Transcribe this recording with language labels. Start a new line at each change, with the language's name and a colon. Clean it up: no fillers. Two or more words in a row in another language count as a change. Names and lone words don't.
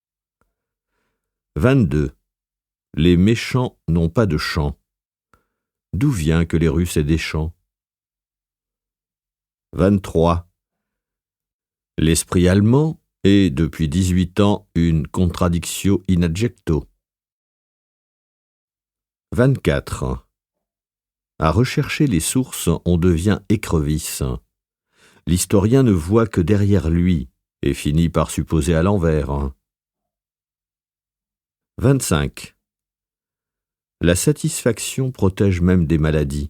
French: 22. Les méchants n'ont pas de chant. D'où vient que les Russes aient des chants ? 23. L'esprit allemand est, depuis 18 ans, une
Latin: contradictio in adjecto.
French: 24. À rechercher les sources, on devient écrevisse. L'historien ne voit que derrière lui et finit par supposer à l'envers. 25. La satisfaction protège même des maladies.